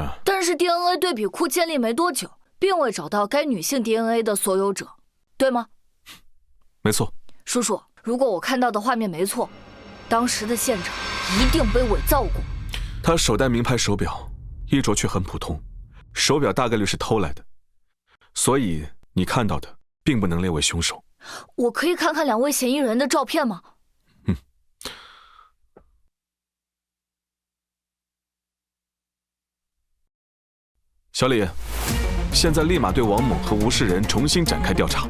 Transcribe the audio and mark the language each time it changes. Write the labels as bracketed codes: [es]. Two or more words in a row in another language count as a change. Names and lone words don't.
[zh] DNA 對比庫建立沒多久，並未找到該女性 DNA 的所有者，對嗎？沒錯。叔叔，如果我看到的畫面沒錯，當時的現場一定被偽造過。他手戴名牌手錶，衣着卻很普通，手錶大概率是偷來的，所以你看到的並不能列為兇手。我可以看看2位嫌疑人的照片嗎？小李，现在立马对王猛和吴世仁重新展開調查。